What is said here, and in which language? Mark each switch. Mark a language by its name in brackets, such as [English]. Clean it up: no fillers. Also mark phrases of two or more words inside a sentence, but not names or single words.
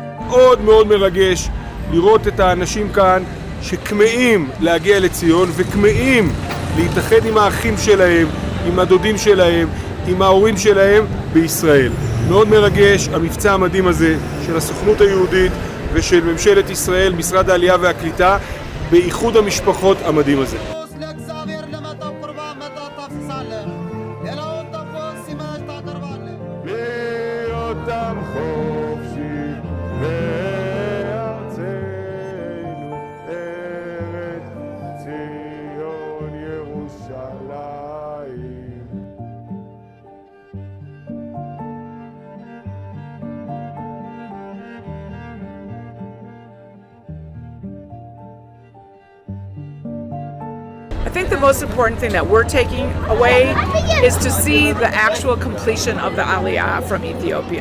[Hebrew] מאוד מאוד מרגש לראות את האנשים כאן שכמאים להגיע לציון וכמאים להתאחד עם האחים שלהם, עם הדודים שלהם, עם ההורים שלהם בישראל. מאוד מרגש המבצע המדהים הזה של הסוכנות היהודית ושל ממשלת ישראל, משרד העלייה והקליטה, באיחוד המשפחות המדהים הזה. [Amharic] ለእግዚአብሔር ለመጣው ቁርባን መጠጥ ታፍስሳለህ፣ ሌላውን ጠቦት ሲመሽ ታቀርባለህ። [Hebrew] בהיותם חופשי בארצנו, ארץ ציון ירושלים. [English] I think the most important thing that we're taking away is to see the actual completion of the Aliyah from Ethiopia.